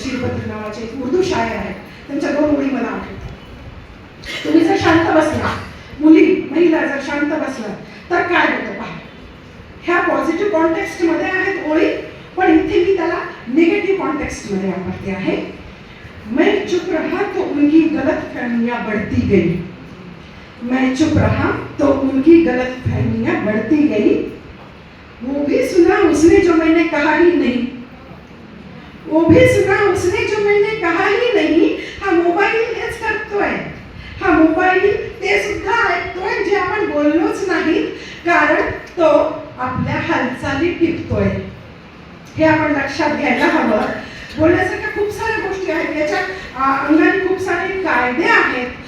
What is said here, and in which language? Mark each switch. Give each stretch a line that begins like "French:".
Marathi: बशीर बद्री नावाचे एक उर्दू शायर आहेत, त्यांच्या 2 ओळी मला आठवतात. तुम्ही जर शांत बसला, महिला जर शांत बसला तर काय होतं पहा. ह्या पॉझिटिव्ह कॉन्टेक्स्टमध्ये आहेत ओळी, पण इथे मी त्याला निगेटिव्ह कॉन्टेक्स्टमध्ये वापरते आहे.
Hindi: मैं चुप रहा तो उनकी गलतफहमियां बढ़ती गई. मैं चुप रहा तो उनकी गलतफहमियां बढ़ती गई. वो भी सुना उसने जो मैंने कहा ही नहीं, वो भी सुना उसने जो मैंने कहा ही नहीं.
Marathi: हा मोबाईल हेच करतोय, हा मोबाईल ते सुद्धा ऐकतोय जे आपण बोललोच नाही, कारण तो आपल्या हालचाली टिपतोय. हे आपण लक्षात घ्यायला हवं. बोलण्यासारख्या खूप साऱ्या गोष्टी आहेत, याच्या अंगाने खूप सारे कायदे आहेत.